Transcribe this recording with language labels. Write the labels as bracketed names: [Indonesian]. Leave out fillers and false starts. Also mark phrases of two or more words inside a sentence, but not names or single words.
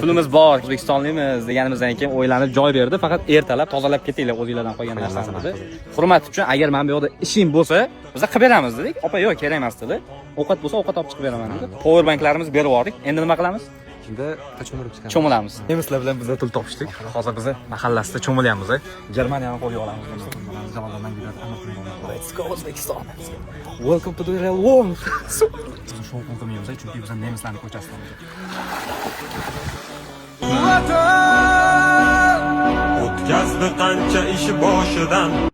[Uzbek] Pulimiz bor, O'zbekistonlimiz deganimizdan keyin o'ylanib joy berdi. Faqat ertalab tozalab ketinglar o'zingizlardan qolgan narsani dedi. Hurmat uchun agar men bu yoqda ishim bo'lsa, biz qilib beramiz dedik. Opa, yo'q, kerak emas dedi. Ovqat bo'lsa ovqat olib chiqib beraman dedi. [English] Power banklarimizni [Uzbek] berib yubordik. Endi nima qilamiz? shunda cho'milib chiqamiz. Cho'milamiz. Nemislar bilan biz pul topishdik. Hozir biz mahallasida cho'milyapmiz. Germaniyani qo'lga olamiz. [English] Let's go O'zbekiston. Welcome to the real world. [Uzbek] Show qilmaymiz, chunki biz nemislarning ko'chasidamiz. O'tkazdi qancha ishi boshidan